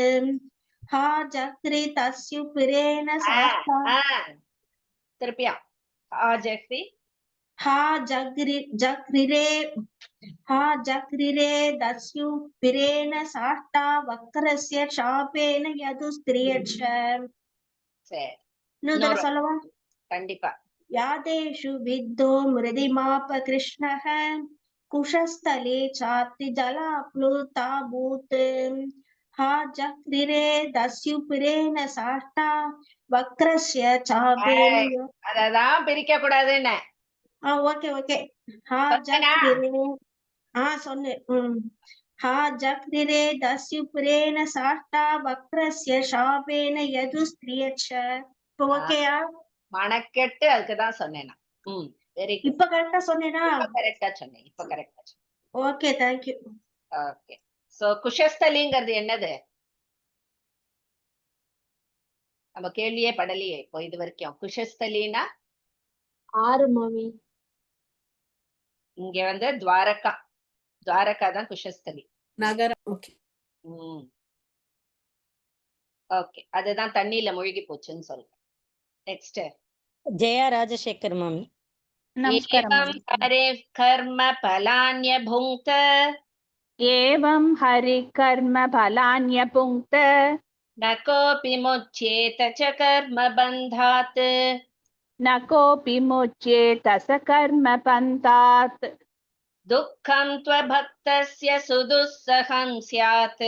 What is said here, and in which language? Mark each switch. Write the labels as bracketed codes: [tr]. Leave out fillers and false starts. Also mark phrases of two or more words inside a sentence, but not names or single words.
[sa] हाजग्रिरेदस्युभिरेण [ta] திருப்பியா [sa] हाजग्रिरेदस्युभिरेण साष्टावक्रस्य शापेन यदुस्त्रियश्च. [ta] இன்னொரு சொல்லவா? கண்டிப்பா. [sa] यादेषु विद्धो मृदिमाप कृष्णः कुशस्थले चाब्धिजलाप्लुता भूत्. हाजग्रिरेदस्युभिरेण साष्टावक्रस्य शापेन. [ta] அததான் பிரிக்க கூடாதுன்னு. [en] okay okay. [ta] சொன்னேன். [sa] हाजग्रिरेदस्युभिरेण साष्टावक्रस्य शापेन यदुस्त्रियश्च. [ta] இப்போ ஓகேயா? மணக்கெட்டு அதுக்குதான் சொன்னேன். [en] very good. [ta] இப்ப கரெக்டா சொன்னேனா? கரெக்டா சொன்னேன். இப்ப கரெக்டா சொன்னேன். [en] okay thank you. [ta] ஓகே. சோ குஷஸ்தலிங்கிறது என்னது? நம்ம கேள்வியே படலையே இப்போ இது வரைக்கும். குஷஸ்தலினா 6 மாமி. இங்க வந்து துவாரகா. துவாரகா தான் குஷஸ்தலி. நகரம். ஓகே. ஓகே, அதுதான் தண்ணியில மூழ்கி போச்சுன்னு சொல்றேன். நெக்ஸ்ட் ஜெயா ராஜசேகர் மாமி. நமஸ்காரம் [sa] एवं हरे कर्म फलान्यपुङ्क्त एवं हरि कर्म फलान्यपुङ्क्त न कोऽपि मुच्येत च कर्म बन्धात् न कोऽपि मुच्येत स कर्म पन्थात् दुःखं त्वभक्तस्य सुदुःसहं स्यात्